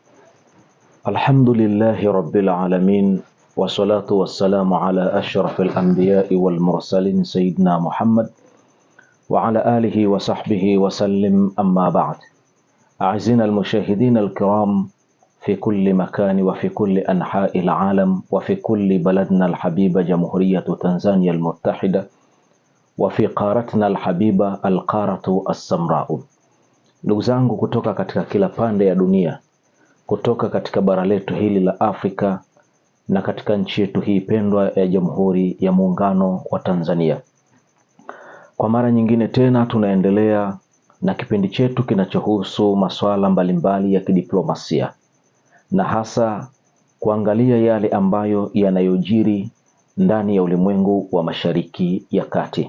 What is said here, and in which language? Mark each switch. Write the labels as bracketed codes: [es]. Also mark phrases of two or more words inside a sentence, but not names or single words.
[ar] الحمد لله رب العالمين، والصلاة والسلام على أشرف الأنبياء والمرسلين سيدنا محمد وعلى آله وصحبه وسلم. أما بعد، أعزائنا المشاهدين الكرام في كل مكان وفي كل أنحاء العالم وفي كل بلدنا الحبيبة جمهورية تنزانيا المتحدة وفي قارتنا الحبيبة القارة السمراء. [sw] Ndugu zangu kutoka katika kila pande ya dunia, kutoka katika bara letu hili la Afrika na katika nchi yetu hii pendwa ya Jamhuri ya Muungano wa Tanzania. Kwa mara nyingine tena tunaendelea na kipindi chetu kinachohusu masuala mbalimbali ya kidiplomasia, na hasa kuangalia yale ambayo yanayojiri ndani ya ulimwengu wa Mashariki ya Kati.